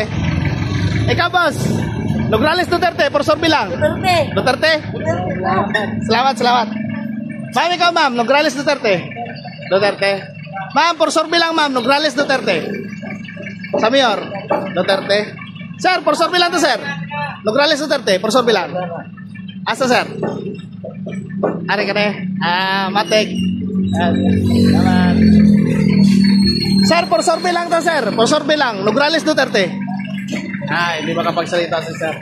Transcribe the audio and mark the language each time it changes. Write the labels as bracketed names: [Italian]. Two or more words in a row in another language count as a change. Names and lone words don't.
[Cebuano] Ikaw boss, Nograles Duterte, por survey lang. Duterte. Duterte? Salamat, salamat. Ma'am, ikaw ma'am, Nograles Duterte. Duterte. Ma'am, por survey lang ma'am, Nograles Duterte. Sa mayor, Duterte. Sir, [English] por survey [Cebuano] lang to sir. Nograles Duterte, por survey lang. Asa sir? Ari ka na matik. Salamat. Sir, por survey lang to sir. Por survey lang, Nograles Duterte. [Filipino] Hindi makapagsalita si sir.